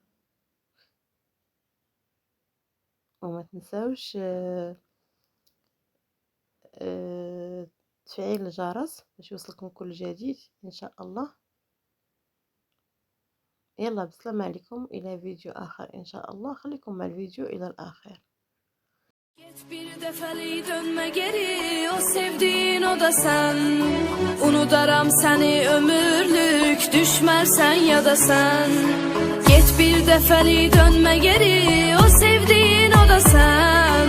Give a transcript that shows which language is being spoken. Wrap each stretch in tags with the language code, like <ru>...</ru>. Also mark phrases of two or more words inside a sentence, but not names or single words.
<ar>وما تنساوش تفعيل الجرس باش يوصلكم كل جديد ان شاء الله. يلا بسلام عليكم الى فيديو اخر ان شاء الله. خليكم مع الفيديو الى الاخر.</ar> <az>Geç bir defeli dönme geri, o sevdiğin o da sen. Unudaram seni ömürlük, düşmersen ya da sen. Geç bir defeli dönme geri, o sevdiğin o da sen.</az>